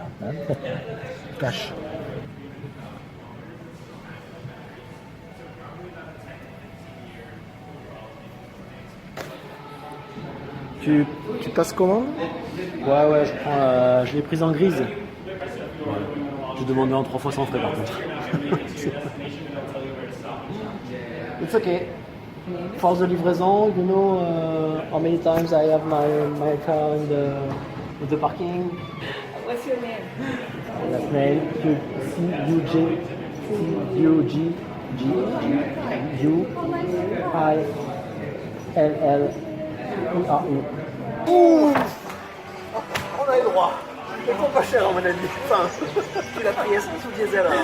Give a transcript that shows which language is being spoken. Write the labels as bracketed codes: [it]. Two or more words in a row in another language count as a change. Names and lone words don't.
[fr] Hein. Cash. Tu passes comment? Ouais, je l'ai prise en grise. Ouais. J'ai demandé en 3 fois sans frais par contre. [en] It's okay. For the livraison, you know how many times I have my car in the parking. What's your name? Last name C-U-G-U-G-I-L-L-E-R-U. [fr] Ouh, on a eu droit. Il faut pas cher à mon avis. Enfin, tu l'as pris essence ou diesel alors?